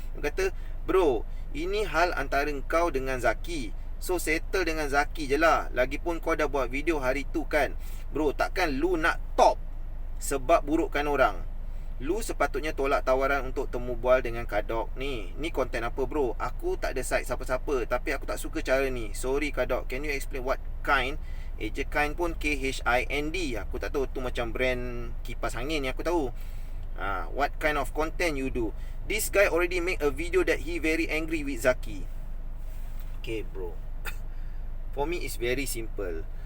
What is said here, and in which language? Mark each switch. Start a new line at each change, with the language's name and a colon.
Malay: Dia kata, bro, ini hal antara kau dengan Zaki, so settle dengan Zaki je lah. Lagipun kau dah buat video hari tu kan, bro, takkan lu nak top sebab burukkan orang. Lu sepatutnya tolak tawaran untuk temu bual dengan Kadok ni. Ni konten apa bro? Aku tak ada side siapa-siapa, tapi aku tak suka cara ni.
English: Sorry Kadok, can you explain what kind?
Malay: Eja kind pun K-H-I-N-D. Aku tak tahu, tu macam brand kipas angin yang aku tahu.
English: What kind of content you do? This guy already make a video that he very angry with Zaki. Okay bro, for me it's very simple.